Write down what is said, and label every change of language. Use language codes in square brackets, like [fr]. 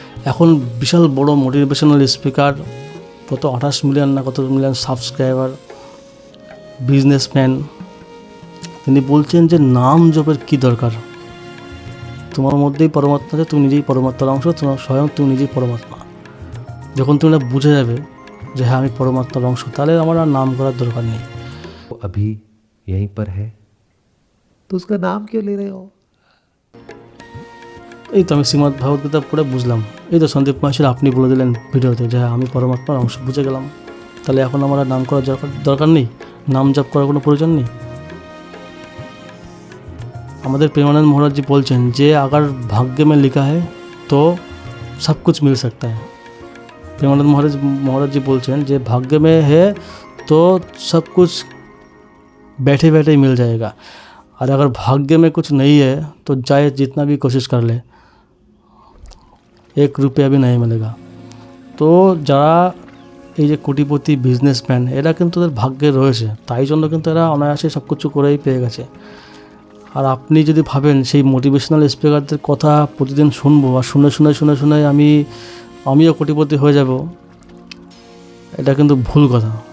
[bn] এখন বিশাল বড় motivational speaker, কত 28 মিলিয়ন না কত মিলিয়ন সাবস্ক্রাইবার, বিজনেসম্যান, তিনি বলছেন যে নাম জপের কী দরকার। তোমার মধ্যেই পরমাত্মা আছে, তুমি নিজেই পরমাত্মার অংশ, তোমার স্বয়ং তুমি নিজেই পরমাত্মা। যখন তুমি বুঝে যাবে যে হ্যাঁ আমি পরমাত্মার অংশ, তাহলে আমার আর নাম করার দরকার নেই। [hi] वो अभी यहीं पर है तो उसका नाम क्यों ले रहे हो? [bn] এই তো আমি শ্রীমদ্ ভগবদ্গীতা পড়ে বুঝলাম। এই তো সন্দীপ মহেশ্বর আপনি বলে দিলেন ভিডিওতে যে হ্যাঁ আমি পরমাত্মার অংশ, বুঝে গেলাম। তাহলে এখন আমার আর নাম করার দরকার নেই, নাম জপ করার কোনো প্রয়োজন নেই। আমাদের [hi] प्रेमानंद महाराज जी बोलছেন যে अगर भाग्य में लिखा है तो सब कुछ मिल सकता है। प्रेमानंद महाराज जी बोलছেন যে भाग्य में है तो सब कुछ बैठे बैठे ही मिल जाएगा, और अगर भाग्य में कुछ नहीं है तो चाहे जितना भी कोशिश कर ले 1 रुपया भी नहीं मिलेगा। [bn] তো যারা এই যে কোটিপতি বিজনেসম্যান, এরা কিন্তু তাদের ভাগ্যে রয়েছে, তাই জন্য কিন্তু এরা অনায়াসে সব কিছু করেই পেয়ে গেছে। আর আপনি যদি ভাবেন সেই মোটিভেশনাল স্পিকারদের কথা প্রতিদিন শুনবো আর শুনে শুনে শুনে শুনে আমিও কোটিপতি হয়ে যাব, এটা কিন্তু ভুল কথা।